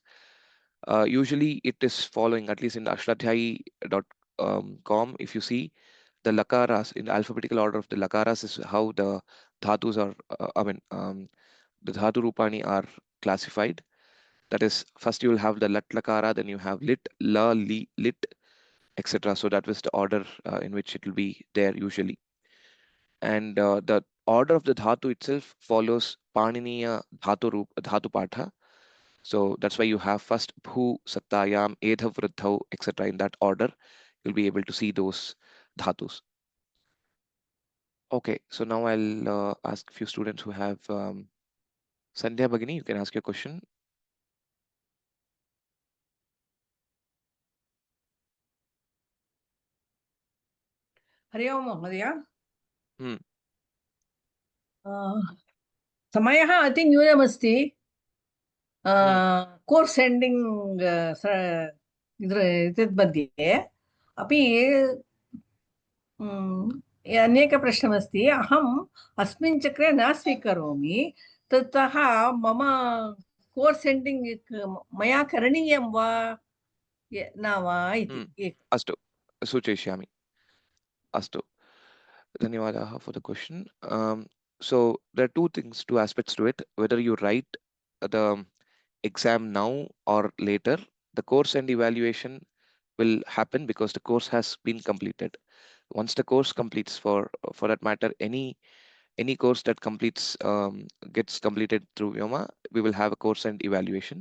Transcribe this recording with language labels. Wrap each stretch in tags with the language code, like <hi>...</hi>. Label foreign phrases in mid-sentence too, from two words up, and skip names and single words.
<en>Usually it is following, at least in the ashtadhyayi.com, if you see the lakaras in the alphabetical order of the lakaras is how the dhatus are, the</en> <sa>Dhatu Rupani</sa> <en>are classified. That is, first you will have the</en> <sa>lat lakara,</sa> <en>then you have lit, la, li, lit, etc. So that was the order in which it will be there usually. And the order of the dhatu itself follows</en> <sa>Paniniya dhatu patha.</sa> <en>So that's why you have first</en> <sa>bhu, sattayam, edha, vruddhau,</sa> <en>etc. In that order, you'll be able to see those dhatus. Okay, so now I'll ask a few students who have Sandhya Bhagini, you can ask your question.</en> <sa>हरि ओम् महोदय। Hmm. समयः अतिन्यूनमस्ति। Hmm.</sa> <en>course ending</en> <sa>एतत् मध्ये अपि अनेकप्रश्नमस्ति। अहम् अस्मिन् चक्रे न स्वीकरोमि, ततः मम</sa> <en>course ending</en> <sa>मया करणीयं वा न वा इति। अस्तु, सूचयिष्यामि। अस्तु। धन्यवादः</sa> <en>for the question. So there are two aspects to it. Whether you write the exam now or later, the course and evaluation will happen because the course has been completed. Once the course completes, for that matter, any course that completes gets completed through Vyoma, we will have a course and evaluation.</en>